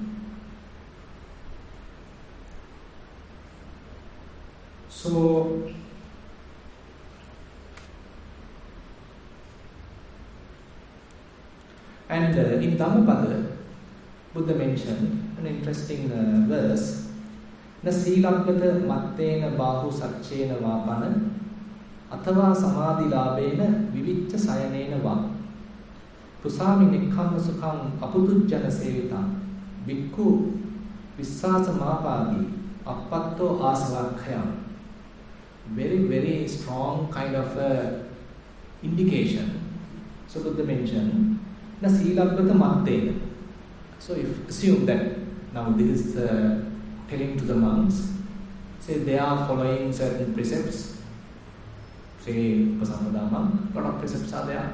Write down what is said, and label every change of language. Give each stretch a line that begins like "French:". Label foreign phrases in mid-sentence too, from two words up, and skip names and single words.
English: So and in Dhammapada, Buddha mentioned an interesting verse.
Pali: Na sīlabbata mattena bahu saccena vāpana athava samadhi labena vivicca sayanena vā pusami nekkhamma sukham apudujjana sevita bhikkhu vissāsa māpādi appatto āsavakkayam.
English: Very strong kind of indication. So Buddha mentioned
Pali: na sīlabbata mattena.
English: So if assume that now this is telling to the monks, say they are following certain precepts, say Vipassana monk, lot of precepts are there.